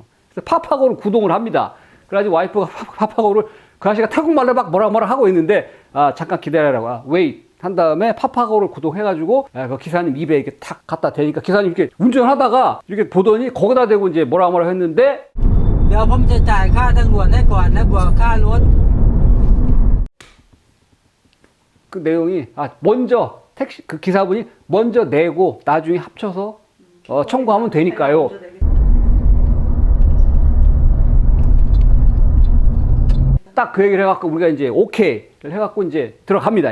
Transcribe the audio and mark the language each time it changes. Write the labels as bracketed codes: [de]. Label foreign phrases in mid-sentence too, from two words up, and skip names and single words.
[ko] 그래서 파파고를 구동을 합니다. 그래가지고 와이프가 파파고를 그 아저씨가 태국말로 막 뭐라 하고 있는데, 잠깐 기다려라고, wait 한 다음에 파파고를 구동해가지고 그 기사님 입에 이렇게 탁 갖다 대니까, 기사님 이렇게 운전을 하다가 이렇게 보더니 거기다 대고 이제 뭐라 했는데, [th] เดี๋ยวผมจะจ่ายค่าทางด่วนให้ก่อนนะบวกค่ารถ [ko] 그 내용이 먼저 택시 그 기사분이 먼저 내고 나중에 합쳐서 청구하면 되니까요. 딱 그 얘기를 해갖고 우리가 이제 오케이를 해갖고 이제 들어갑니다.